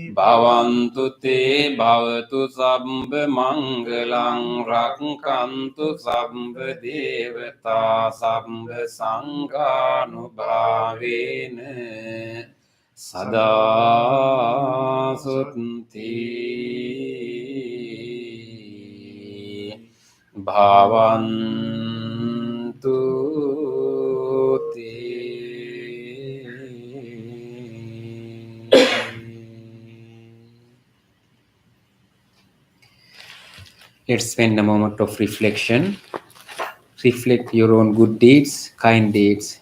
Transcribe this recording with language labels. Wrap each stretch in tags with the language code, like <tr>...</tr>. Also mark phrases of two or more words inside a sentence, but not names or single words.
<pi>භවන්තු තේ භවතු සම්බ මංගලං රක්ඛන්තු සම්බ දේවතා සම්බ සංඝානුභාවේන සදා සොත්ති භවන්තු</pi> <en>Let's spend a moment of reflection. Reflect your own good deeds, kind deeds.</en>